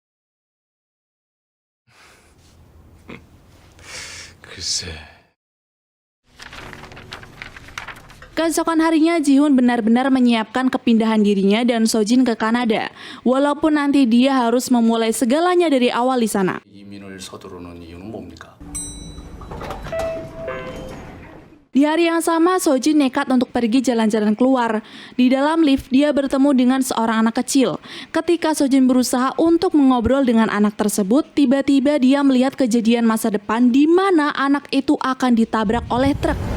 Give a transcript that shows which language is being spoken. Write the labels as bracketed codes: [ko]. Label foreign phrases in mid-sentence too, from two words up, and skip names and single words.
[ko] 글쎄. [id] Keesokan harinya, Ji-hoon benar-benar menyiapkan kepindahan dirinya dan Sojin ke Kanada, walaupun nanti dia harus memulai segalanya dari awal di sana. [ko] 이민을 서두르는 이유는 뭡니까? [id] Di hari yang sama, Sojin nekat untuk pergi jalan-jalan keluar. Di dalam lift, dia bertemu dengan seorang anak kecil. Ketika Sojin berusaha untuk mengobrol dengan anak tersebut, tiba-tiba dia melihat kejadian masa depan di mana anak itu akan ditabrak oleh truk.